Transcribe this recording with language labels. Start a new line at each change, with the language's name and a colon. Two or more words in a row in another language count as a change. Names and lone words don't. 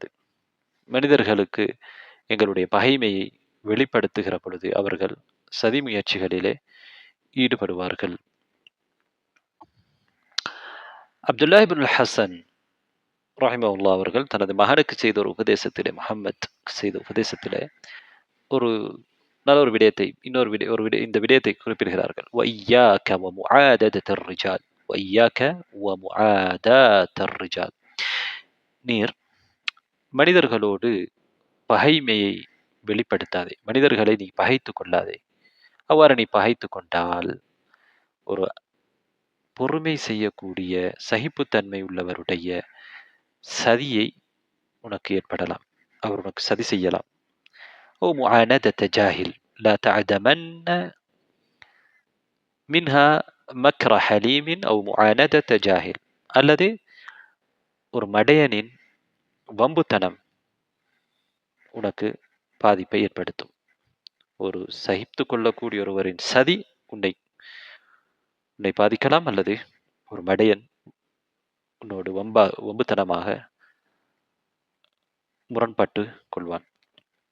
Tamil: மனிதர்களுக்கு எங்களுடைய பகைமையை வெளிப்படுத்துகிற பொழுது அவர்கள் சதி முயற்சிகளிலே ஈடுபடுவார்கள். அப்துல்லா இப்னுல் ஹசன் ரஹிமஹுல்லாஹ் அவர்கள் தனது மகனுக்கு செய்த ஒரு உபதேசத்திலே, முஹம்மத் செய்த உபதேசத்திலே ஒரு நல்ல ஒரு விடயத்தை இந்த விடயத்தை குறிப்பிடுகிறார்கள்.
Arabic: وَإِيَّاكَ وَمُعَادَدَةَ الرِّجَالِ وَإِيَّاكَ وَمُعَادَاةَ الرِّجَالِ,
Tamil: நீர் மனிதர்களோடு பகைமையை வெளிப்படுத்தாதே, மனிதர்களை நீ பகைத்து கொள்ளாதே. அவ்வாறு நீ பகைத்து கொண்டால் ஒரு பொறுமை செய்யக்கூடிய சகிப்புத்தன்மை உள்ளவருடைய சதியை உனக்கு ஏற்படலாம். அவர் உனக்கு சதி செய்யலாம்.
Arabic: أو معاندة جاهل لا تعدمن منها مكر حليم أو معاندة جاهل,
Tamil: அல்லது ஒரு மடையனின் வம்புத்தனம் உனக்கு பாதிப்பை ஏற்படுத்தும். ஒரு சகித்து கொள்ளக்கூடிய ஒருவரின் சதி உன்னை பாதிக்கலாம், அல்லது ஒரு மடையன் உன்னோடு வம்புத்தனமாக முரண்பட்டு கொள்வான்.